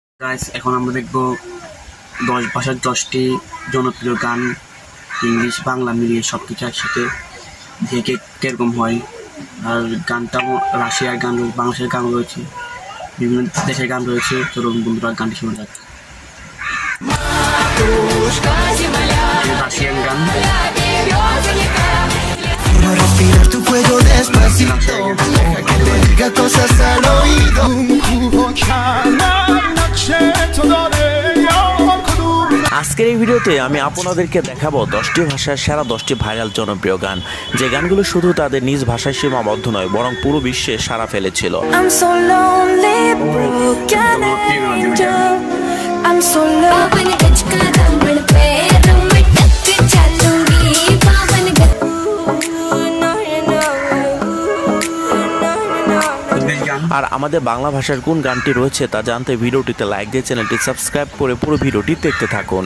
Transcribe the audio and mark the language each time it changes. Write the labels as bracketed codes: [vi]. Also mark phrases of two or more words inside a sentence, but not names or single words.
[bn] গাইস এখন আমরা দেখব 10 ভাষার 10টি জনপ্রিয় গান ইংলিশ বাংলা মিলিয়ে সবকিছু একসাথে দেখে কিরকম হয়। আর গানটা রাশিয়ার গান রয়েছে, বাংলাদেশের গান রয়েছে, বিভিন্ন দেশের গান রয়েছে। চলুন বন্ধুরা গানটি শোনা যাক। রাশিয়ান গান [es] Quiero respirar tu fuego despacito, deja que te diga cosas al oído. [bn] আজকের এই ভিডিওতে আমি আপনাদেরকে দেখাবো 10টি ভাষার সেরা 10টি ভাইরাল জনপ্রিয় গান, যে গানগুলো শুধু তাদের নিজ ভাষায় সীমাবদ্ধ নয় বরং পুরো বিশ্বে সাড়া ফেলেছিল। [en] I'm so lonely, broken angel. I'm so lonely. [bn] আর আমাদের বাংলা ভাষার কোন গানটি রয়েছে তা জানতে ভিডিওটিতে লাইক দিয়ে চ্যানেলটি সাবস্ক্রাইব করে পুরো ভিডিওটি দেখতে থাকুন।